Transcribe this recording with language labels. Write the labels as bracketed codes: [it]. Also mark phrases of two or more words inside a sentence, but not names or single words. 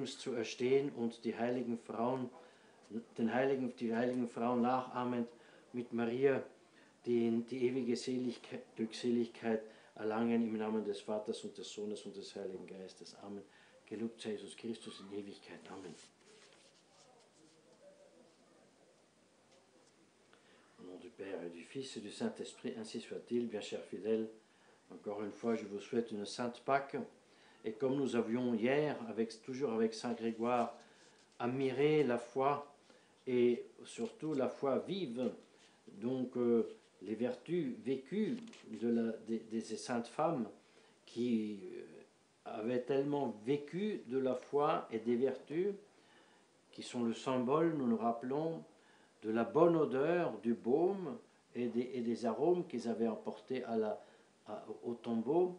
[de] Jürgens zu erstehen und die heiligen Frauen nachahmend mit Maria die ewige Glückseligkeit erlangen im Namen des Vaters und des Sohnes und des Heiligen Geistes. Amen. Gelobt sei Jesus Christus in Ewigkeit. Amen. [fr] Au nom du Père et du Fils et du Saint-Esprit, ainsi soit-il. Bien chers fidèles, encore une fois, je vous souhaite une sainte Pâque. Et comme nous avions hier, toujours avec Saint Grégoire, admiré la foi et surtout la foi vive, donc les vertus vécues des saintes femmes qui avaient tellement vécu de la foi et des vertus qui sont le symbole, nous nous rappelons, de la bonne odeur du baume et des arômes qu'ils avaient apportés au tombeau.